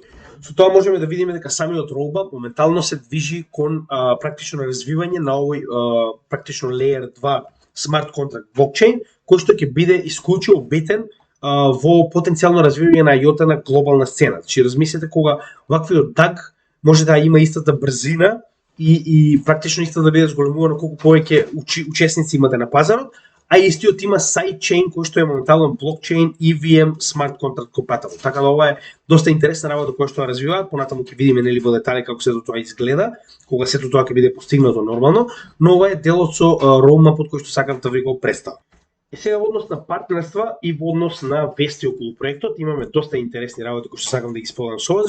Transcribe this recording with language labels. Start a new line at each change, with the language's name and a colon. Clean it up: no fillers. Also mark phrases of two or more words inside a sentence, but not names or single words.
Macedonian: Со тоа можеме да видиме дека самиот roadmap моментално се движи кон практично развивање на овој практично Layer 2 смарт контракт блокчейн, кој што ќе биде исклучиво битен во потенцијално развивање на IOTA на глобална сцена. Значи размислете кога ваквиот DAG може да има истата брзина и практично истата да биде зголемувано колку повеќе учесници имате на пазарот, а истиот има сайдчейн кој што е моментално блокчейн
English: EVM smart contract compatible.
Macedonian: Така да ова е доста интересна работа која што ја развиваат, понатаму ќе видиме нели во детали како сето тоа изгледа, кога сето тоа ќе биде постигнато нормално, но ова е делот со roadmapот кој што сакам да ви го представам. И сега во однос на партнерства и во однос на вести околу проектот имаме доста интересни работи кои што сакам да ги споделам со вас.